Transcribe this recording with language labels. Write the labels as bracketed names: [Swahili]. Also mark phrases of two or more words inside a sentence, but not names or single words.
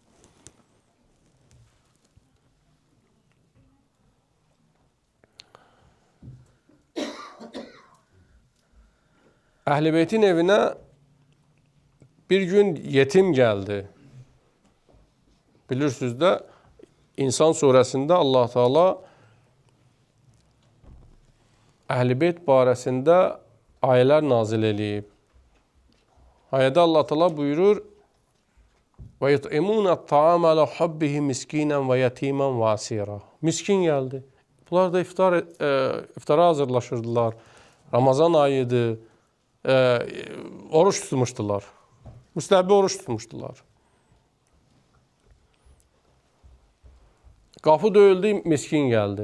[Azerbaijani] Əhl-i Beytin evinə bir gün yetim gəldi. Bilirsiniz də, İnsan surəsində Allah Teala Əhl-i Beyt barəsində ayələr nazil eləyib. Ayədə Allah Teala buyurur, [Arabic] وَيُطْعِمُونَ الطَّعَامَ عَلَى حُبِّهِ مِسْكِينًا وَيَتِيمًا وَأَسِيرًا. [Azerbaijani] Miskin gəldi. Bunlar da iftara hazırlaşırdılar. Ramazan ayıdır. Oruç tutmuşdular. Müstəhbi oruç tutmuşdular. Qapı döyüldü, miskin gəldi.